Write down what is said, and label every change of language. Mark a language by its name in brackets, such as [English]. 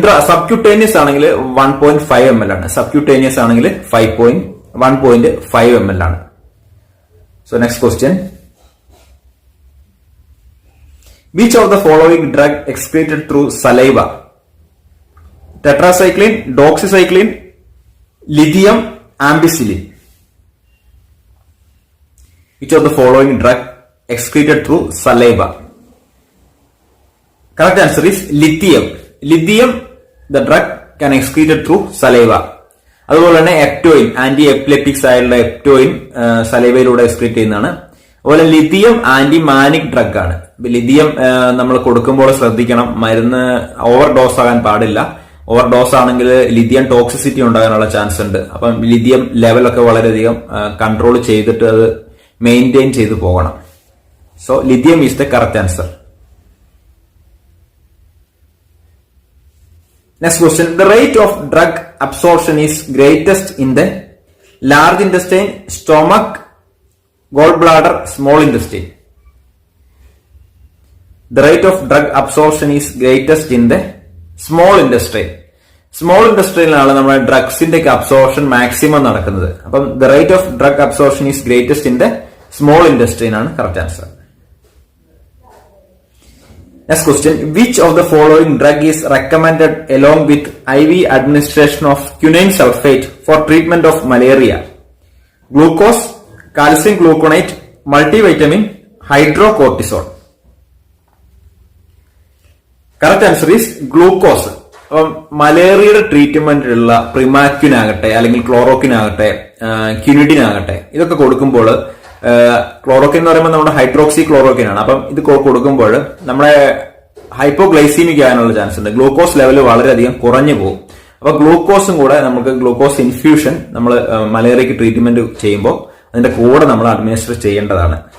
[Malayalam] Subcutaneous ആണെങ്കിൽ 1.5 ml ആണ്. Subcutaneous ആണെങ്കിൽ 1.5 ml ആണ്. [English] So next question. Which of the following drug excreted through saliva? Tetracycline, doxycycline, lithium, ampicillin. Which of the following drug excreted through saliva? Correct answer is lithium. Lithium, the drug can excreted through saliva. [Malayalam] അതുപോലെ തന്നെ എപ്റ്റോയിൻ, anti എപ്പിലെപ്റ്റിക്സ് ആയിട്ടുള്ള എപ്റ്റോയിൻ സലൈവയിലൂടെ excrete ചെയ്യുന്നതാണ്. അതുപോലെ lithium anti manic drug ആണ്. Lithium നമ്മൾ കൊടുക്കുമ്പോൾ ശ്രദ്ധിക്കണം, മരുന്ന് ഓവർ ഡോസ് ആകാൻ പാടില്ല. ഓവർ ഡോസ് ആണെങ്കിൽ ലിഥിയം ടോക്സിസിറ്റി ഉണ്ടാകാനുള്ള ചാൻസ് ഉണ്ട്. അപ്പം ലിഥിയം ലെവലൊക്കെ വളരെയധികം കൺട്രോൾ ചെയ്തിട്ട് അത് മെയിൻറ്റെയിൻ ചെയ്ത് പോകണം. [English] So lithium is the correct answer. Next question. The rate of drug absorption is greatest in the large intestine, stomach, gallbladder, small intestine. The rate of drug absorption is greatest in the small intestine. [Malayalam] Small ഇൻഡസ്ട്രിയിലാണ് നമ്മുടെ ഡ്രഗ്സിന്റെ ഒക്കെ absorption maximum നടക്കുന്നത്. [English] അപ്പം the rate of drug absorption is greatest in the small intestine ആണ് correct answer. Next question. Which of the following drug is recommended along with IV administration of quinine sulfate for treatment of malaria? Glucose, calcium gluconate, multivitamin, hydrocortisone. Correct answer is glucose. [Malayalam] മലേറിയയുടെ ട്രീറ്റ്മെന്റിലുള്ള പ്രിമാക്വിൻ ആകട്ടെ അല്ലെങ്കിൽ chloroquine ആകട്ടെ ക്യുനിഡിൻ ആകട്ടെ ഇതൊക്കെ കൊടുക്കുമ്പോൾ chloroquine എന്ന് പറയുമ്പോൾ നമ്മുടെ hydroxy chloroquine ആണ്. അപ്പം ഇത് കൊടുക്കുമ്പോൾ നമ്മുടെ ഹൈപ്പോഗ്ലൈസീമിക് ആകാനുള്ള ചാൻസ് ഉണ്ട്. ഗ്ലൂക്കോസ് ലെവൽ വളരെയധികം കുറഞ്ഞു പോകും. അപ്പൊ ഗ്ലൂക്കോസും കൂടെ നമുക്ക് ഗ്ലൂക്കോസ് ഇൻഫ്യൂഷൻ നമ്മൾ മലേറിയക്ക് ട്രീറ്റ്മെന്റ് ചെയ്യുമ്പോൾ അതിന്റെ കൂടെ നമ്മൾ അഡ്മിനിസ്റ്റർ ചെയ്യേണ്ടതാണ്.